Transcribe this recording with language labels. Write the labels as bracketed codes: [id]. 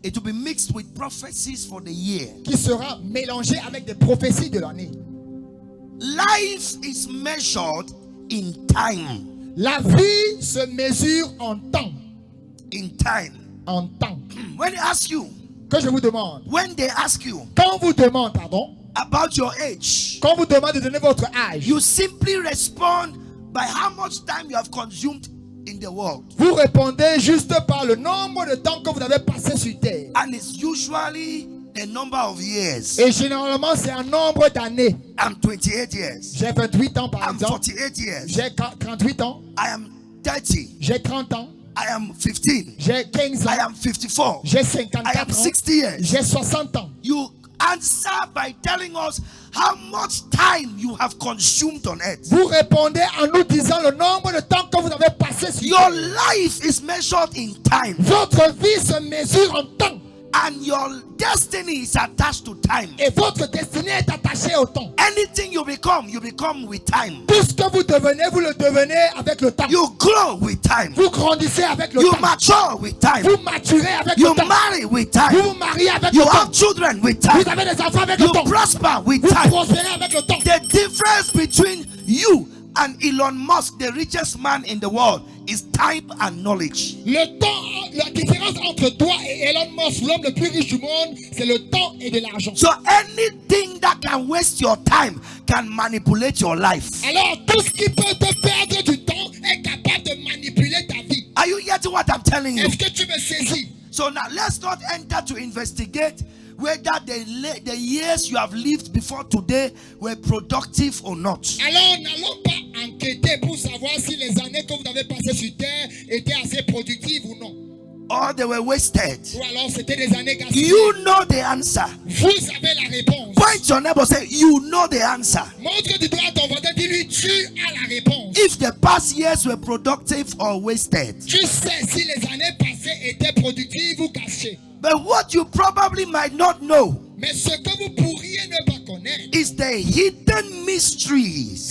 [en] It will be mixed with prophecies for the year. [fr] Qui sera mélangé avec des prophéties de l'année. [en] Life is measured in time. [fr] La vie se mesure en temps. [en] In time. [fr] En temps. [en] When they ask you. [fr] Que je vous demande. [en] When they ask you. [fr] Quand on vous demande, pardon. [en] About your age. [fr] Quand on vous demande de donner votre âge. [en] You simply respond by how much time you have consumed in the world. [fr] Vous répondez juste par le nombre de temps que vous avez passé sur terre. [en] And it's usually the number of years. [fr] Et généralement c'est un nombre d'années. [en] I'm 28 years. [fr] J'ai 28 ans par [en] I'm [fr] exemple. [en] 48 years. [fr] J'ai 38 ans. [en] I am 30. [fr] J'ai 30 ans. [en] I am 15. [fr] J'ai 15 ans. [en] I am 54. [fr] J'ai 54 [en] I am [fr] ans. [en] 60 years. [fr] J'ai 60 ans. [en] You answer by telling us how much time you have consumed on earth. [fr] Vous répondez en nous disant le nombre de temps que vous avez passé sur [en] Your life is measured in time. [fr] Votre vie se mesure en temps. [en] And your destiny is attached to time. [fr] Et votre destinée est attachée au temps. [en] Anything you become with time. [fr] Tout ce que vous le devenez avec le temps. [en] You grow with time. [fr] Vous grandissez avec le [en] you [fr] temps. [en] You mature with time. [fr] Vous maturez avec [en] you [fr] le temps. [en] You marry with time. [fr] Vous vous mariez avec [en] you [fr] le temps. [en] You have children with time. [fr] Vous avez des enfants avec [en] you [fr] le temps. [en] You prosper with [fr] vous [en] time. [fr] Prospérez avec le temps. [en] The difference between you and Elon Musk, the richest man in the world, is time and knowledge. [fr] Le temps, la différence entre toi et Elon Musk, l'homme le plus riche du monde, c'est le temps et de l'argent. [en] So anything that can waste your time can manipulate your life. [fr] Alors tout ce qui peut te perdre du temps est capable de manipuler ta vie. [en] Are you getting what I'm telling you? [fr] Est-ce que tu me saisis? [en] So now let's not enter to investigate whether the years you have lived before today were productive or not. [fr] Alors n'allons pas enquêter pour savoir si les années que vous avez passées sur terre étaient assez productives ou non. [en] Or they were wasted. [fr] Ou alors c'était des années gaspillées. [en] You know the answer. [fr] Vous savez la réponse. [en] Point your neighbor, say you know the answer. [fr] Montre du doigt à ton voisin, dis-lui tu as la réponse. [en] If the past years were productive or wasted. [fr] Tu sais si les années passées étaient productives ou gâchées. [en] But what you probably might not know. [fr] Mais ce que vous pourriez ne pas connaître [en] is the hidden mysteries.